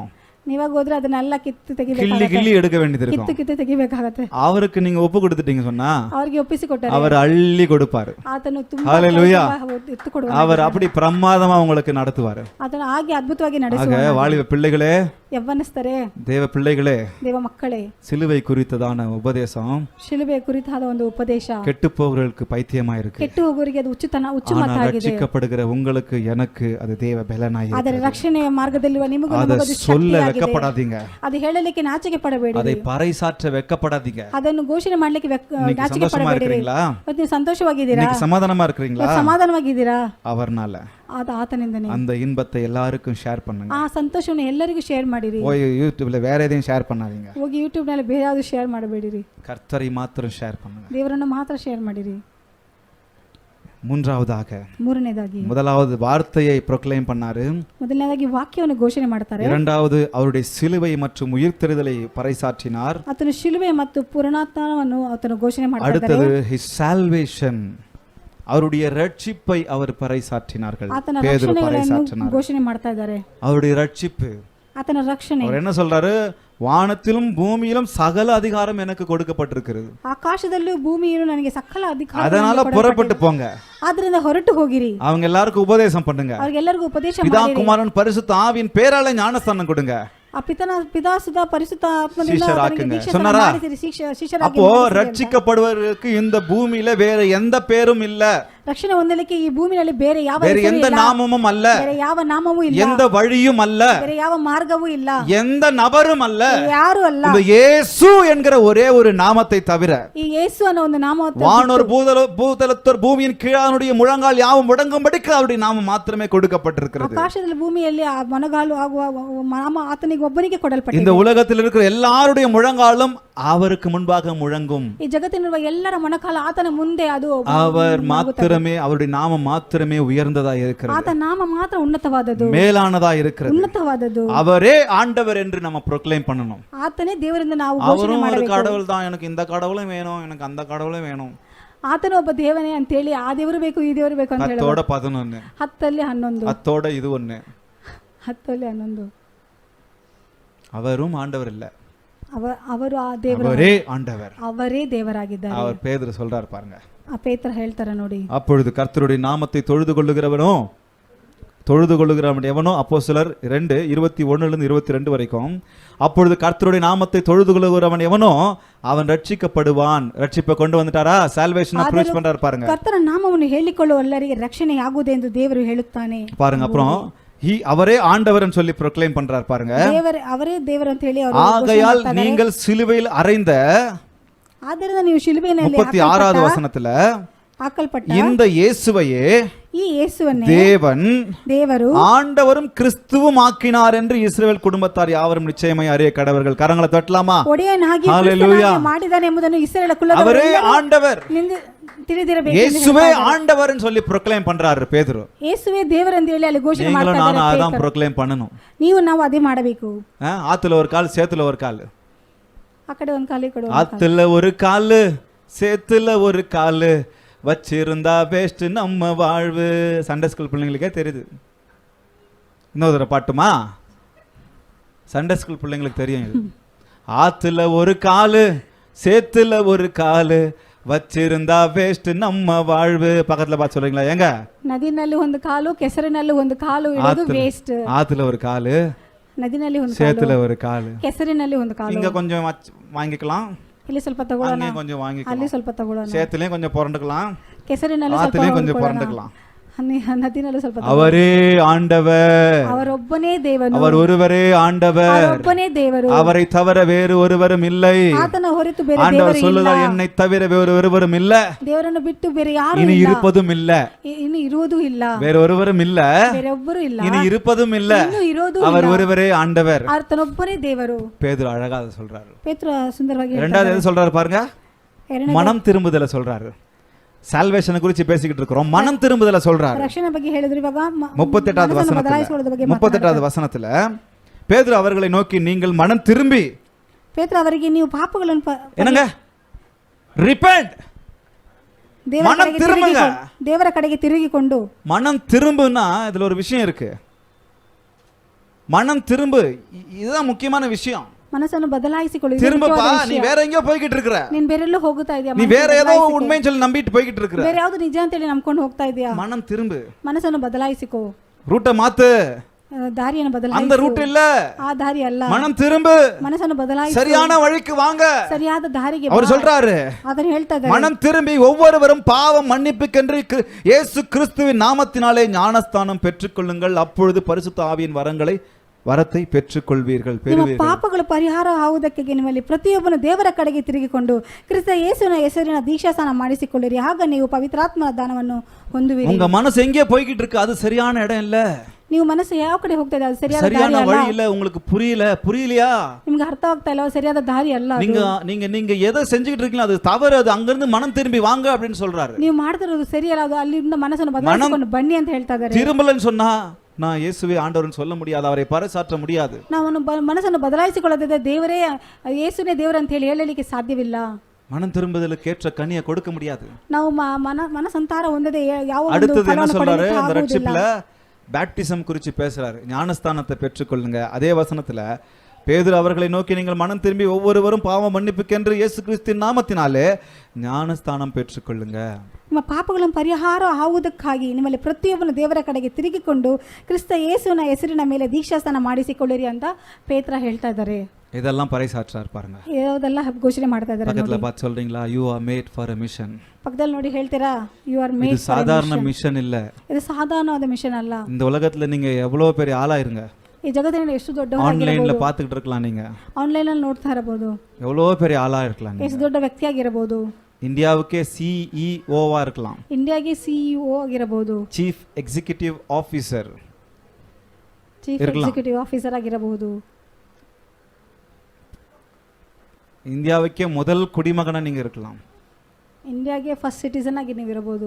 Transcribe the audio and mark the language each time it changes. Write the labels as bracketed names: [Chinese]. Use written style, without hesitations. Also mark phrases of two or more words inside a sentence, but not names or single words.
[Kannada] ನೀವಾಗ ಹೋದ್ರೆ ಅದನ್ನೆಲ್ಲ ಕಿತ್ತು [Tamil] கிள்ளி எடுக்க வேண்டியது இருக்கும். [Kannada] ಕಿತ್ತು ತೆಗಿಬೇಕಾಗತ್ತೆ. [Tamil] அவருக்கு நீங்க ஒப்பு கொடுத்துட்டீங்க சொன்னா [Kannada] அவರಿಗೆ ಒಪ್ಪಿಸಿಕೊಟ್ಟರೆ [Tamil] அவர் அள்ளி கொடுப்பாரு. [Kannada] ಆತನು ತುಂಬಾ ஹalleluya. ಎತ್ತು ಕೊಡುವ. [Tamil] அவர் அப்படி பிரமாதமா உங்களுக்கு நடத்துவாரு. [Kannada] ಆತನು ಹಾಗೆ ಅದ್ಭುತವಾಗಿ ನಡೆಸುವ. [Tamil] வாலிப பிள்ளைகளே, [Kannada] ಯವ್ವನಸ್ಥರೇ, [Tamil] தேவ பிள்ளைகளே, [Kannada] ದೇವ ಮಕ್ಕಳೇ, [Tamil] சிலுவை குறித்ததான உபதேசம் [Kannada] ಶಿಲುಬೆ ಕುರಿತಾದ ಒಂದು ಉಪದೇಶ [Tamil] கெட்டு போகிறவர்களுக்கு பைத்தியமா இருக்கு. [Kannada] ಕೆಟ್ಟು ಹೋಗೋರಿಗೆ ಅದು ಹುಚ್ಚು ಮಾತಾಗಿದೆ. [Tamil] ரட்சிக்கப்படுகிற உங்களுக்கு, எனக்கு அது தேவ பலனாய் இருக்கு. [Kannada] ಆದರೆ ರಕ್ಷಣೆಯ ಮಾರ್ಗದಲ್ಲಿರುವ ನಿಮಗೂ ನಮಗೂ ಅದು [Tamil] சொல்ல [Kannada] ಶಕ್ತಿಯಾಗಿದೆ. [Tamil] வெட்கப்படாதீங்க. [Kannada] ಅದು ಹೇಳಲಿಕ್ಕೆ ನಾಚಿಕೆ ಪಡಬೇಡಿ. [Tamil] அதை பறைசாற்ற வெட்கப்படாதீங்க. [Kannada] ಅದನ್ನು ಘೋಷಣೆ ಮಾಡಲಿಕ್ಕೆ ನಾಚಿಕೆ [Tamil] சந்தோஷமா [Kannada] ಪಡಬೇಡಿ. [Tamil] இருக்கீங்களா? [Kannada] ನೀವು ಸಂತೋಷವಾಗಿದ್ದೀರಾ? [Tamil] இன்னைக்கு சமாதானமா இருக்கீங்களா? [Kannada] ಸಮಾಧಾನವಾಗಿದ್ದೀರಾ? [Tamil] அவர்னால [Kannada] ಆತನಿಂದನೇ [Tamil] அந்த இன்பத்தை எல்லாருக்கும் ஷேர் பண்ணுங்க. [Kannada] ಆ ಸಂತೋಷವನ್ನು ಎಲ್ಲರಿಗೂ ಶೇರ್ ಮಾಡಿರಿ. [Tamil] போய் யூடியூப்ல வேற எதையும் ஷேர் பண்ணாதீங்க. [Kannada] ಹೋಗಿ ಯೂಟ್ಯೂಬ್ ನಲ್ಲಿ ಬೇರೆ ಯಾವುದು ಶೇರ್ ಮಾಡಬೇಡಿರಿ. [Tamil] கர்த்தரை மாத்திரம் ஷேர் பண்ணுங்க. [Kannada] ದೇವರನ್ನು ಮಾತ್ರ ಶೇರ್ ಮಾಡಿರಿ. [Tamil] மூன்றாவதாಗಿ முதலாவது வார்த்தையை ப்ரொக்ளைம் பண்ணாரு. [Kannada] ಮೊದಲನೇದಾಗಿ ವಾಕ್ಯವನ್ನು ಘೋಷಣೆ ಮಾಡ್ತಾರೆ. [Tamil] இரண்டாவது அவருடைய சிலுவை மற்றும் உயிர்த்தெழுதலை பறைசாற்றினார். [Kannada] ಆತನು ಶಿಲುಬೆ ಮತ್ತು ಪುನರುತ್ಥಾನವನ್ನು ಆತನು ಘೋಷಣೆ ಮಾಡ್ತಾರೆ. [Tamil] அடுத்தது [English] his salvation, [Tamil] அவருடைய ரட்சிப்பை அவர் பறைசாற்றினார்கள். பேதுரு பறைசாற்றினார். [Kannada] ಘೋಷಣೆ ಮಾಡ್ತಾ ಇದ್ದಾರೆ [Tamil] அவருடைய ரட்சிப்பு, [Kannada] ಆತನ ರಕ್ಷಣೆ. [Tamil] அவர் என்ன சொல்றாரு? வானத்திலும் பூமியிலும் சகல அதிகாரம் எனக்கு கொடுக்கப்பட்டிருக்கிறது. [Kannada] ಆಕಾಶದಲ್ಲೂ ಭೂಮಿಯಲ್ಲೂ ನನಗೆ ಸಕಲ ಅಧಿಕಾರ. [Tamil] அதனால புறப்பட்டு போங்க. [Kannada] ಆದ್ರಿಂದ ಹೊರಟು ಹೋಗಿರಿ. [Tamil] அவங்க எல்லாருக்கும் உபதேசம் பண்ணுங்க. [Kannada] ಅವರಿಗೆಲ್ಲರಿಗೂ ಉಪದೇಶ ಮಾಡಿ. [Tamil] பிதா குமாரன் பரிசுத்த ஆவியின் பேரால ஞானஸ்தானம் கொடுங்க. [Kannada] ಆ ಪಿತಾ ಸುಧಾ ಪರಿಶುದ್ಧ ಆತ್ಮದಿಂದ [Tamil] சொன்னாரா? அப்போ ரட்சிக்கப்படுவதற்கு இந்த பூமியில வேற எந்த பேரும் இல்ல. [Kannada] ರಕ್ಷಣೆ ಹೊಂದಲಿಕ್ಕೆ ಈ ಭೂಮಿಯಲ್ಲಿ ಬೇರೆ ಯಾವ [Tamil] எந்த நாமமும் அல்ல, [Kannada] ಬೇರೆ ಯಾವ ನಾಮವೂ ಇಲ್ಲ, [Tamil] எந்த வழியும் அல்ல, [Kannada] ಬೇರೆ ಯಾವ ಮಾರ್ಗವೂ ಇಲ್ಲ, [Tamil] எந்த நபரும் அல்ல, [Kannada] ಯಾರು ಅಲ್ಲ, [Tamil] இந்த இயேசு என்கிற ஒரே ஒரு நாமத்தை தவிர. [Kannada] ಈ ಯೇಸು ಅನ್ನೋ ಒಂದು ನಾಮ. [Tamil] வானோர் பூதலத்தோர் பூமியின் கீழானுடைய முழங்கால் யாவும் முடங்கும்படிக்கு அவருடைய நாமம் மாத்திரமே கொடுக்கப்பட்டிருக்கிறது. [Kannada] ಆಕಾಶದಲ್ಲಿ ಭೂಮಿಯಲ್ಲಿ ಆ ಮೊಣಗಾಲು ಆಗುವ ನಾಮ ಆತನಿಗೆ ಒಬ್ಬನಿಗೆ ಕೊಡಲ್ಪಟ್ಟಿದೆ. [Tamil] இந்த உலகத்தில் இருக்கிற எல்லாருடைய முழங்காலும் அவருக்கு முன்பாக முழங்கும். [Kannada] ಈ ಜಗತ್ತಿನಲ್ಲಿರುವ ಎಲ್ಲರ ಮೊಣಕಾಲ ಆತನ ಮುಂದೆ ಅದು [Tamil] அவர் மாத்திரமே, அவருடைய நாமம் மாத்திரமே உயர்ந்ததா இருக்கிறது. [Kannada] ಆತನ ನಾಮ ಮಾತ್ರ ಉನ್ನತವಾದದ್ದು, [Tamil] மேலானதா இருக்கிறது, [Kannada] ಉನ್ನತವಾದದ್ದು. [Tamil] அவரே ஆண்டவர் என்று நம்ம ப்ரொக்ளைம் பண்ணணும். [Kannada] ಆತನೇ ದೇವರಿಂದ ನಾವು ಘೋಷಣೆ ಮಾಡಬೇಕು. [Tamil] கடவுள் தான், எனக்கு இந்த கடவுளும் வேணும், எனக்கு அந்த கடவுளும் வேணும். [Kannada] ಆತನ ಒಬ್ಬ ದೇವನೇ ಅಂತ ಹೇಳಿ ಆ ದೇವರು ಬೇಕು ಈ ದೇವರು ಬೇಕು ಅಂತ ಹೇಳಿ 10 10 11 [Tamil] அத்தோட இது ஒண்ணு 10 11 அவரும் ஆண்டவர் இல்ல, [Kannada] ಅವರು ಆ ದೇವರು, [Tamil] அவரே ஆண்டவர், [Kannada] ಅವರೇ ದೇವರಾಗಿದ್ದಾರೆ. [Tamil] அவர் பேதுரு சொல்றார் பாருங்க. [Kannada] ಆ ಪೇತ್ರ ಹೇಳ್ತಾರೆ ನೋಡಿ. [Tamil] அப்பொழுது கர்த்தருடைய நாமத்தை தொழுது கொள்ளுகிறவன் எவனோ, அப்போஸ்தலர் 2:21-22 வரைக்கும். அப்பொழுது கர்த்தருடைய நாமத்தை தொழுது கொள்ளுகிறவன் எவனோ அவன் ரட்சிக்கப்படுவான். ரட்சிப்பை கொண்டு வந்துட்டாரா? [English] salvation approach [Tamil] பண்றாரு பாருங்க. [Kannada] கர்த்தರ ನಾಮವನ್ನು ಹೇಳಿಕೊಳ್ಳುವ ಎಲ್ಲರಿಗೆ ರಕ್ಷಣೆ ಆಗುವುದು ಎಂದು ದೇವರು ಹೇಳುತ್ತಾನೆ [Tamil] பாருங்க. அப்புறம் அவரே ஆண்டவர்னு சொல்லி ப்ரொக்ளைம் பண்றார் பாருங்க. [Kannada] அவரೇ ದೇವರು ಅಂತ ಹೇಳಿ ಅವರು [Tamil] ஆகையால் நீங்கள் சிலுவையில் அறைந்த, [Kannada] ಆದ್ದರಿಂದ ನೀವು ಶಿಲುಬೆಯಲ್ಲಿ [Tamil] 36வது வசனத்துல [Kannada] ಹಾಕಲ್ಪಟ್ಟ [Tamil] இந்த இயேசுவையே, [Kannada] ಈ ಯೇಸುವನ್ನೇ [Tamil] தேவரும் ஆண்டவரும் கிறிஸ்துவும் ஆக்கினார் என்று இஸ்ரவேல் குடும்பத்தார் யாவரும் நிச்சயமாய் அறிய கடவர்கள். கரங்களை தட்டலாமா? [Kannada] ಒಡೆಯನಾಗಿ ಕ್ರಿಸ್ತನಾಗಿ ಮಾಡಿದ್ದಾನೆ ಎಂಬುದನ್ನು ಇಸ್ರಾಯೇಲ್ ಕುಲದವರು [Tamil] அவரே ஆண்டவர். [Kannada] ತಿಳಿದಿರಬೇಕು. [Tamil] இயேசுவே ஆண்டவர்னு சொல்லி ப்ரொக்ளைம் பண்றாரு பேதுரு. [Kannada] ಯೇಸುವೇ ದೇವರೆಂದು ಹೇಳಿ ಅಲ್ಲಿ ಘೋಷಣೆ [Tamil] நீங்களும் [Kannada] ಮಾಡ್ತಾ [Tamil] நானும் [Kannada] ಇದ್ದಾರೆ [Tamil] அதான் [Kannada] ಪೇತ್ರ. [Tamil] ப்ரொக்ளைம் பண்ணணும். [Kannada] ನೀವು ನಾವು ಅದೇ ಮಾಡಬೇಕು. [Tamil] ஆத்துல ஒரு கால் சேத்துல ஒரு கால், [Kannada] ಆ ಕಡೆ ಒಂದು ಕಾಲು ಈ ಕಡೆ [Tamil] ஆத்துல ஒரு காலு சேத்துல ஒரு காலு வச்சிருந்தா பெஸ்ட் நம்ம வாழ்வு. [English] Sunday school [Tamil] பிள்ளைங்களுக்கே தெரியுது. இன்னொரு பாட்டுமா? [English] Sunday school [Tamil] பிள்ளைங்களுக்கு தெரியும் இது. ஆத்துல ஒரு காலு சேத்துல ஒரு காலு வச்சிருந்தா வேஸ்ட் நம்ம வாழ்வு. பக்கத்துல பார்த்து சொல்றீங்களா? எங்க [Kannada] ನದಿನಲ್ಲಿ ಒಂದು ಕಾಲು ಕೆಸರಿನಲ್ಲಿ ಒಂದು ಕಾಲು ಇಡೋದು ವೇಸ್ಟ್. [Tamil] ஆத்துல ஒரு காலு [Kannada] ನದಿನಲ್ಲಿ ಒಂದು ಕಾಲು [Tamil] சேத்துல ஒரு காலு, [Kannada] ಕೆಸರಿನಲ್ಲಿ ಒಂದು ಕಾಲು. [Tamil] இங்க கொஞ்சம் வாங்கிக்கலாம், [Kannada] ಇಲ್ಲಿ ಸ್ವಲ್ಪ ತಗೊಳ್ಳೋಣ, [Tamil] அங்கே கொஞ்சம் வாங்கிக்கலாம், [Kannada] ಅಲ್ಲಿ ಸ್ವಲ್ಪ ತಗೊಳ್ಳೋಣ, [Tamil] சேத்துலயும் கொஞ்சம் புரண்டுக்கலாம், [Kannada] ಕೆಸರಿನಲ್ಲಿ ಸ್ವಲ್ಪ [Tamil] ஆத்துலயும் கொஞ்சம் [Kannada] ಹೊರಡ್ಕೊಳ್ಳೋಣ, [Tamil] புரண்டுக்கலாம். [Kannada] ನದಿನಲ್ಲಿ ಸ್ವಲ್ಪ ತಗೊಳ್ಳೋಣ. [Tamil] அவரே ஆண்டவர், [Kannada] ಅವರೊಬ್ಬನೇ ದೇವರು, [Tamil] அவர் ஒருவரே ஆண்டவர், [Kannada] ಅವರೊಬ್ಬನೇ ದೇವರು, [Tamil] அவரை தவிர வேறு ஒருவரும் இல்லை. [Kannada] ಆತನ ಹೊರತು ಬೇರೆ [Tamil] ஆண்டவர் [Kannada] ದೇವರು ಇಲ್ಲ. [Tamil] சொல்லுதார், என்னை தவிர வேறு ஒருவரும் இல்ல, [Kannada] ದೇವರನ್ನು ಬಿಟ್ಟು ಬೇರೆ ಯಾರು [Tamil] இனி [Kannada] ಇಲ್ಲ, [Tamil] இருப்பதும் இல்ல, [Kannada] ಇನ್ನು ಇರುವುದೂ ಇಲ್ಲ, [Tamil] வேறு ஒருவரும் இல்ல, [Kannada] ಬೇರೆ ಒಬ್ಬರು ಇಲ್ಲ, [Tamil] இனி இருப்பதும் இல்ல, [Kannada] ಇನ್ನು ಇರೋದು [Tamil] அவர் [Kannada] ಇಲ್ಲ. [Tamil] ஒருவரே ஆண்டவர். [Kannada] ಆತನೊಬ್ಬನೇ ದೇವರು. [Tamil] பேதுரு அழகா அதை சொல்றாரு. [Kannada] ಪೇತ್ರ ಸುಂದರವಾಗಿ [Tamil] இரண்டாவது எது சொல்றாரு பாருங்க, [Kannada] ಎರಡನೇ [Tamil] மனம் திரும்புதல சொல்றாரு. சால்வேஷனை குறித்து பேசிக்கிட்டு இருக்கிறோம், மனம் திரும்புதல சொல்றாரு. [Kannada] ರಕ್ಷಣೆ ಬಗ್ಗೆ ಹೇಳಿದ್ರು. ಇವಾಗ [Tamil] 38வது [Kannada] ಬದಲಾಯಿಸಿಕೊಳ್ಳೋದ್ರ ಬಗ್ಗೆ [Tamil] 38வது வசனத்துல பேதுரு அவர்களை நோக்கி நீங்கள் மனம் திரும்பி, [Kannada] ಪೇತ್ರ ಅವರಿಗೆ ನೀವು ಪಾಪಗಳನ್ನು [Tamil] என்னங்க ரிப்பெண்ட், மனம் திரும்புங்க. [Kannada] ದೇವರ ಕಡೆಗೆ ತಿರುಗಿಕೊಂಡು. [Tamil] மனம் திரும்புனா இதுல ஒரு விஷயம் இருக்கு. மனம் திரும்பு, இதுதான் முக்கியமான விஷயம். [Kannada] ಮನಸ್ಸನ್ನು ಬದಲಾಯಿಸಿಕೊಳ್ಳಿ. [Tamil] திரும்பப்பா, நீ வேற எங்கேயோ போய்கிட்டு இருக்கிற, [Kannada] ನೀನ್ ಬೇರೆಲ್ಲೋ ಹೋಗುತ್ತಾ ಇದೆಯಾ, [Tamil] நீ வேற ஏதோ உண்மைன்னு சொல்லி நம்பிட்டு போய்கிட்டு இருக்கிற, [Kannada] ಬೇರೆ ಯಾವ್ದು ನಿಜ ಅಂತ ಹೇಳಿ ನಂಬ್ಕೊಂಡು ಹೋಗ್ತಾ ಇದೆಯಾ. [Tamil] மனம் திரும்பு, [Kannada] ಮನಸ್ಸನ್ನು ಬದಲಾಯಿಸಿಕೋ, [Tamil] ரூட்டை மாத்து, [Kannada] ದಾರಿಯನ್ನು [Tamil] அந்த [Kannada] ಬದಲಾಯಿಸು. [Tamil] ரூட் இல்ல, [Kannada] ಆ ದಾರಿ ಅಲ್ಲ, [Tamil] மனம் திரும்பு, [Kannada] ಮನಸ್ಸನ್ನು ಬದಲಾಯಿಸಿ [Tamil] சரியான வழிக்கு வாங்க. [Kannada] ಸರಿಯಾದ ದಾರಿಗೆ [Tamil] அவர் சொல்றாரு, [Kannada] ಅದನ್ನು ಹೇಳ್ತಾ ಇದ್ದಾರೆ. [Tamil] மனம் திரும்பி ஒவ்வொருவரும் பாவம் மன்னிப்புக்கென்று இயேசு கிறிஸ்துவின் நாமத்தினாலே ஞானஸ்தானம் பெற்றுக்கொள்ளுங்கள், அப்பொழுது பரிசுத்த ஆவியின் வரத்தை பெற்றுக்கொள்வீர்கள், [Kannada] ನಿಮ್ಮ [Tamil] பெறுவீர்கள். [Kannada] ಪಾಪಗಳು ಪರಿಹಾರ ಆಗುವುದಕ್ಕೆ ನಿಮ್ಮಲ್ಲಿ ಪ್ರತಿಯೊಬ್ಬನು ದೇವರ ಕಡೆಗೆ ತಿರುಗಿಕೊಂಡು ಕ್ರಿಸ್ತ ಯೇಸುವಿನ ಹೆಸರಿನ ದೀಕ್ಷಾಸ್ನಾನ ಮಾಡಿಸಿಕೊಳ್ಳಿರಿ, ಆಗ ನೀವು ಪವಿತ್ರಾತ್ಮನ ದಾನವನ್ನು ಹೊಂದುವಿರಿ. [Tamil] உங்க மனசு எங்கே போய்கிட்டு இருக்கு, அது சரியான இடம் இல்ல. [Kannada] ನೀವು ಮನಸ್ಸು ಯಾವ ಕಡೆ ಹೋಗ್ತಾ ಇದೆ, ಅದು ಸರಿಯಾದ ದಾರಿ [Tamil] சரியான [Kannada] ಅಲ್ಲ. [Tamil] வழி இல்ல, உங்களுக்கு புரியலையா? [Kannada] ನಿಮ್ಗೆ ಅರ್ಥ ಆಗ್ತಾ ಇಲ್ಲ, ಸರಿಯಾದ ದಾರಿ ಅಲ್ಲ ಅದು. [Tamil] நீங்க எதை செஞ்சுக்கிட்டு இருக்கீங்களோ அது தவறு, அது அங்கிருந்து மனம் திரும்பி வாங்க அப்படின்னு சொல்றாரு. [Kannada] ನೀವು ಮಾಡ್ತಿರೋದು ಸರಿಯಲ್ಲ, ಅದು ಅಲ್ಲಿಂದ ಮನಸ್ಸನ್ನು ಬದಲಾಯಿಸಿಕೊಂಡು ಬನ್ನಿ ಅಂತ ಹೇಳ್ತಾ ಇದ್ದಾರೆ. [Tamil] திரும்பலன்னு சொன்னா நான் இயேசுவே ஆண்டவர்னு சொல்ல முடியாது, அவரை பறைசாற்ற முடியாது. [Kannada] ನಾವು ಮನಸ್ಸನ್ನು ಬದಲಾಯಿಸಿಕೊಳ್ಳದಿದ್ದರೆ ದೇವರೇ ಯೇಸುನೇ ದೇವರು ಅಂತ ಹೇಳಿ ಹೇಳಲಿಕ್ಕೆ ಸಾಧ್ಯವಿಲ್ಲ. [Tamil] மனம் திரும்புதலுக்கு ஏற்ற கனியை கொடுக்க முடியாது. [Kannada] ನಾವು ಮನಸಂತಾರ ಹೊಂದದೆ ಯಾವ ಒಂದು [Tamil] அடுத்தது என்ன [Kannada] ಫಲವನ್ನು [Tamil] சொல்றாரு, [Kannada] ಪಡೆಯಲಿಕ್ಕೆ [Tamil] அந்த ரட்சிப்புல [Kannada] ಆಗುವುದಿಲ್ಲ. [Tamil] பேப்டிசம் குறித்து பேசுறாரு, ஞானஸ்தானத்தை பெற்றுக்கொள்ளுங்க. அதே வசனத்துல பேதுரு அவர்களை நோக்கி நீங்கள் மனம் திரும்பி ஒவ்வொருவரும் பாவ மன்னிப்புக்கென்று இயேசு கிறிஸ்துவின் நாமத்தினாலே ஞானஸ்தானம் பெற்றுக்கொள்ளுங்க. [Kannada] ನಿಮ್ಮ ಪಾಪಗಳನ್ನು ಪರಿಹಾರ ಆಗುವುದಕ್ಕಾಗಿ ನಿಮ್ಮಲ್ಲಿ ಪ್ರತಿಯೊಬ್ಬನು ದೇವರ ಕಡೆಗೆ ತಿರುಗಿಕೊಂಡು ಕ್ರಿಸ್ತ ಯೇಸುವಿನ ಹೆಸರಿನ ಮೇಲೆ ದೀಕ್ಷಾಸ್ನಾನ ಮಾಡಿಸಿಕೊಳ್ಳಿರಿ ಅಂತ ಪೇತ್ರ ಹೇಳ್ತಾ ಇದ್ದಾರೆ. [Tamil] இதெல்லாம் பறைசாற்றார் பாருங்க. [Kannada] ಯಾವುದೆಲ್ಲ ಘೋಷಣೆ ಮಾಡ್ತಾ ಇದ್ದಾರೆ. [Tamil] பக்கத்துல பார்த்து சொல்றீங்களா, [English] you are made for a mission. [Kannada] ಪಕ್ಕದಲ್ಲಿ ನೋಡಿ ಹೇಳ್ತೀರಾ, [English] you are made [Tamil] இது சாதாரண மிஷன் இல்ல, [Kannada] ಇದು ಸಾಧಾರಣವಾದ ಮಿಷನ್ ಅಲ್ಲ. [Tamil] இந்த உலகத்துல நீங்க எவ்வளவு பெரிய ஆளா இருங்க, [Kannada] ಈ ಜಗತ್ತಿನಲ್ಲಿ ಎಷ್ಟು [Tamil] ஆன்லைன்ல [Kannada] ದೊಡ್ಡವರಾಗಿರಬಹುದು, [Tamil] பாத்துக்கிட்டு இருக்கலாம், நீங்க [Kannada] ಆನ್ಲೈನ್ ಅಲ್ಲಿ ನೋಡ್ತಾ ಇರಬಹುದು, [Tamil] எவ்வளவு பெரிய ஆளா இருக்கலாம், [Kannada] ಎಷ್ಟು ದೊಡ್ಡ ವ್ಯಕ್ತಿಯಾಗಿರಬಹುದು, [Tamil] இந்தியாவுக்கே சிஇஓவா இருக்கலாம், [Kannada] ಇಂಡಿಯಾಗೆ ಸಿಇಒ ಆಗಿರಬಹುದು, [English] Chief Executive Officer, Chief Executive Officer ಆಗಿರಬಹುದು, [Tamil] இந்தியாவுக்கே முதல் குடிமகனா நீங்க இருக்கலாம், [Kannada] ಇಂಡಿಯಾಗೆ [English] first citizen [Kannada] ಆಗಿ ನೀವು ಇರಬಹುದು,